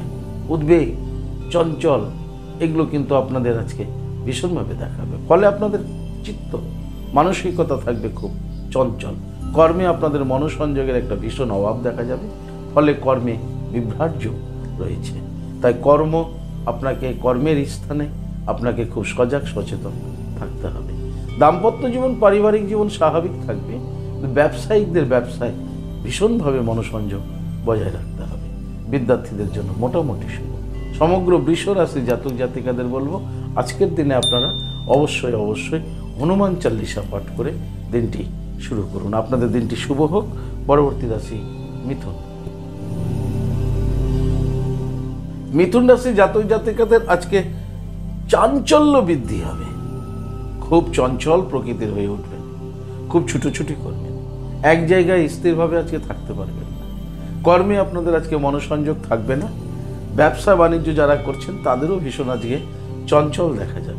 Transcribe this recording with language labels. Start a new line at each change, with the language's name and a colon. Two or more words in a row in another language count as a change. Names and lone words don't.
Bangla: উদ্বেগ চঞ্চল এগুলো কিন্তু আপনাদের আজ কে ভীষণভাবে দেখাবে। ফলে আপনাদের চিত্ত মানসিকতা থাকবে খুব চঞ্চল। কর্মে আপনাদের মনোসংযোগের একটা ভীষণ অভাব দেখা যাবে। ফলে কর্মে বিভ্রাট্য রয়েছে। তাই কর্ম আপনাকে কর্মের স্থানে আপনাকে খুব সজাগ সচেতন থাকতে হবে। দাম্পত্য জীবন পারিবারিক জীবন স্বাভাবিক থাকবে। ব্যবসায়িকদের ব্যবসা ভীষণভাবে মনোসংযোগ বজায় রাখতে হবে। বিদ্যার্থীদের জন্য মোটামুটি শুভ। সমগ্র বৃষ রাশি জাতক জাতিকাদের বলব আজকের দিনে আপনারা অবশ্যই অবশ্যই হনুমান চালিসা পাঠ করে দিনটি শুরু করুন। আপনাদের দিনটি শুভ হোক। পরবর্তী রাশি মিথুন। মিথুন রাশি জাতক জাতিকাদের আজকে চাঞ্চল্য বৃদ্ধি হবে, খুব চঞ্চল প্রকৃতির হয়ে উঠবেন, খুব ছুটোছুটি করবেন, এক জায়গায় স্থিরভাবে আজকে থাকতে পারবেন না। কর্মে আপনাদের আজকে মনোসংযোগ থাকবে না। ব্যবসা বাণিজ্য যারা করছেন তাদেরও ভীষণ আজকে চঞ্চল দেখা যাবে।